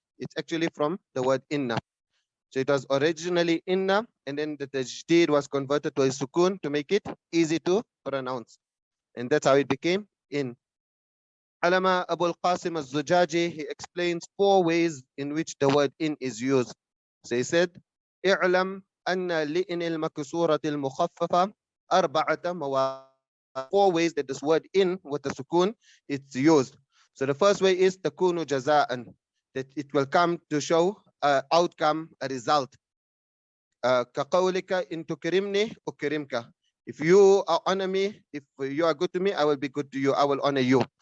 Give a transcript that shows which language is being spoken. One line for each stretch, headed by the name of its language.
English: It's actually from the word inna. So it was originally inna, and then the tajdid was converted to a sukun to make it easy to pronounce. And that's how it became in. Alama Abu al-Qasim al-Zujaji, he explains 4 ways in which the word in is used. So he said,
Arabic: اعلم أن لئن المكسورة المخففة 4 مواضع.
English: 4 ways that this word in with the sukun it's used. So the first way is
Arabic: تكون جزاء,
English: that it will come to show outcome, a result.
Arabic: كقولك إن تكرمني أكرمك.
English: If you honor me, if you are good to me, I will be good to you. I will honor you.